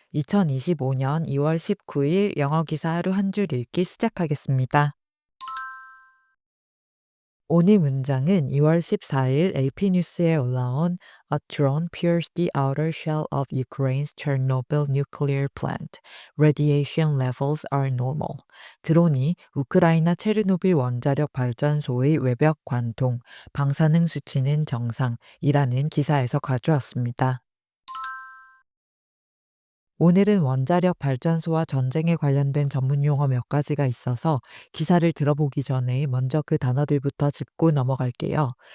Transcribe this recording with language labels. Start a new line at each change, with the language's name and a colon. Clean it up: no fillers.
Korean: 2025년 2월 19일 영어 기사 하루 한 줄 읽기 시작하겠습니다. 오늘 문장은 2월 14일 AP 뉴스에 올라온
English: A drone pierced the outer shell of Ukraine's Chernobyl nuclear plant. Radiation levels are normal.
Korean: 드론이 우크라이나 체르노빌 원자력 발전소의 외벽 관통, 방사능 수치는 정상이라는 기사에서 가져왔습니다. 오늘은 원자력 발전소와 전쟁에 관련된 전문 용어 몇 가지가 있어서 기사를 들어보기 전에 먼저 그 단어들부터 짚고 넘어갈게요.